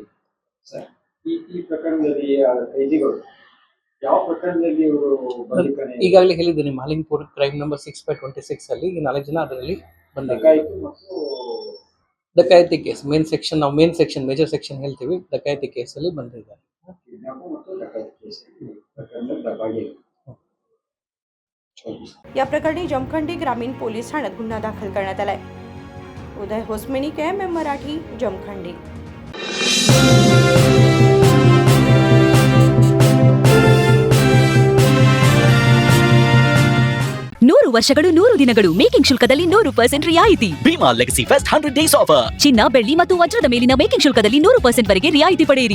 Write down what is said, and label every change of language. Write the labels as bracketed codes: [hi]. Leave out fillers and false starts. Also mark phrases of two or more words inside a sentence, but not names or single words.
[kn] ಈ ಪ್ರಕರಣದಲ್ಲಿ ಕೈದಿಗಳು ಯಾವ ಪ್ರಕರಣದಲ್ಲಿ ಇವರು ಬಂದಿದ್ದಾರೆ? ಈಗಾಗಲೇ ಹೇಳಿದ್ದೀನಿ, ಮಹಾಲಿಂಗಪುರ [en] crime number [kn] 6/26 ಅಲ್ಲಿ ಈ 4 ಜನ ಅದರಲ್ಲಿ ಬಂದಿದ್ದಾರೆ। ಡಕಾಯಿತಿ [en] case main section, [kn] ನಾವು [en] main section major section [kn] ಹೇಳ್ತೀವಿ, ಡಕಾಯಿತಿ ಕೇಸ್ ಅಲ್ಲಿ ಬಂದಿದ್ದಾರೆ। [mr] या प्रकरणी जमखंडी ग्रामीण पोलीस ठाण्यात गुन्हा दाखल करण्यात आलाय। उदय होसमेनी, KMM मराठी, जमखंडी। [kn] ನೂರು ವರ್ಷಗಳು 100 ದಿನಗಳು ಮೇಕಿಂಗ್ ಶುಲ್ಕದಲ್ಲಿ 100% ರಿಯಾಯಿತಿ। [en] Bhima Legacy Fest 100 Days Offer. [kn] ಚಿನ್ನ, ಬೆಳ್ಳಿ ಮತ್ತು ವಜ್ರದ ಮೇಲಿನ ಮೇಕಿಂಗ್ ಶುಲ್ಕದಲ್ಲಿ 100% ವರೆಗೆ ರಿಯಾಯಿತಿ ಪಡೆಯಿರಿ